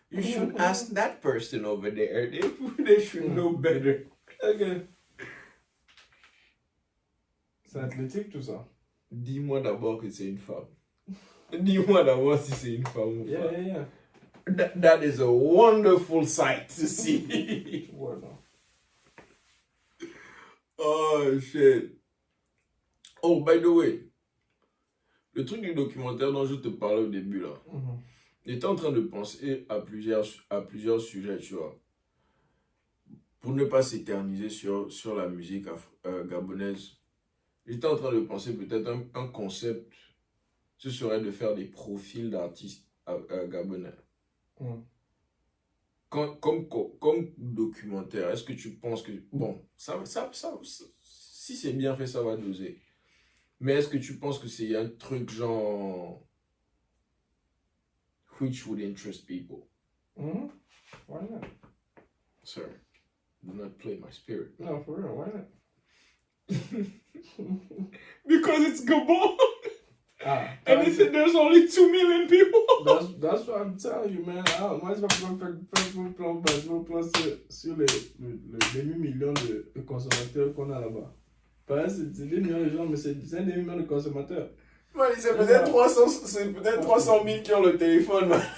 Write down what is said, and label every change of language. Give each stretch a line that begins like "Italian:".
English: You should ask that person over there. They should know better. Ok.
French: C'est athlétique tout ça. Dis-moi d'abord que c'est une femme. Dis-moi d'abord si c'est une femme ou pas.
English: Yeah. That is a wonderful sight to see.
French: Voilà.
English: Oh shit. Oh, by the way,
French: le truc du documentaire dont je te parlais au début là, j'étais en train de penser à plusieurs sujets, tu vois. Pour ne pas s'éterniser sur la musique gabonaise, j'étais en train de penser peut-être un concept, ce serait de faire des profils d'artistes gabonais. Comme documentaire, est-ce que tu penses que... Bon, si c'est bien fait, ça va doser. Mais est-ce que tu penses que c'est un truc genre...
English: which would interest people? Why not? Sir, do not play my spirit. No, for real, why not? Because it's Gabon! And there's only 2 million people! That's what I'm telling you, man.
French: Moi, je vais faire un plan sur les demi-millions de consommateurs qu'on a là-bas. Pas c'est des millions de gens, mais c'est un demi-million de consommateurs. Ouais, c'est peut-être 300 000 qui ont le téléphone.